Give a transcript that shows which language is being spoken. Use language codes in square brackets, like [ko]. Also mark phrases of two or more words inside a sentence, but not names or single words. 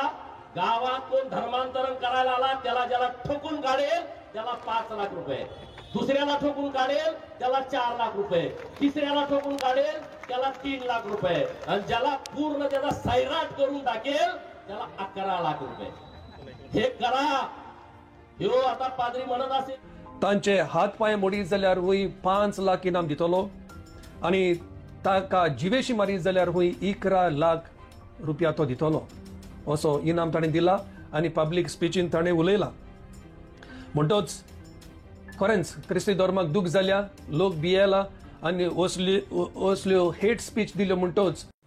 [mr] गावात कोण धर्मांतरण करायला आला त्याला ज्याला ठोकून काढेल त्याला 5 लाख रुपये, दुसऱ्याला ठोकून काढेल त्याला 4 लाख रुपये, तिसऱ्याला ठोकून काढेल त्याला 3 लाख रुपये आणि ज्याला पूर्ण त्याचा सैराट करून टाकेल त्याला 11 लाख रुपये. हे करा. ह्यो आता पाद्री म्हणत असेल [kok] तांचे हात पाय मोडीत जाल्यार हुंय 5 लाख इनाम दितलो आणि ताका जिवेशी मारीत जाल्यार हुंय 11 लाख रुपया तो दितलो असो इनाम ताणें दिला आनी पब्लीक स्पीचीन ताणें उलयला. म्हणटोच खरेंच क्रिस्ती धर्माक दूख जाल्या, लोक भियेला आनी असल्यो [en] hate speech [kok] दिल्यो म्हणटोच